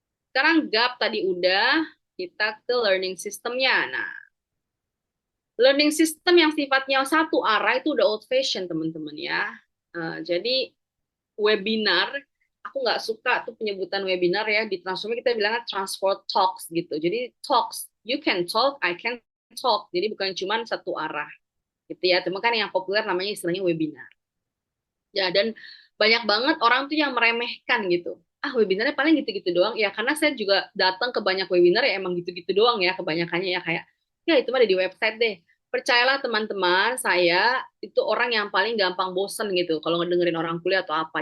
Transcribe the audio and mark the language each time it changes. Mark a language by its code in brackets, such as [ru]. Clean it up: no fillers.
[id] Sekarang gap tadi udah. Kita ke learning system-nya. Nah, learning system yang sifatnya satu arah itu udah old fashion, teman-teman ya. Jadi webinar, aku nggak suka tuh penyebutan webinar ya. Di Transform kita bilangnya transfer talks gitu. [en] Jadi talks, you can talk, I can talk. [id] Jadi bukan cuma satu arah gitu ya. Cuma kan yang populer namanya istilahnya webinar. Ya, dan banyak banget orang tuh yang meremehkan gitu. Ah, webinarnya paling gitu-gitu doang. Ya, karena saya juga datang ke banyak webinar ya emang gitu-gitu doang ya kebanyakannya ya, kayak ya itu mah ada di website deh. Percayalah teman-teman, saya itu orang yang paling gampang bosen gitu kalau ngedengerin orang kuliah atau apa.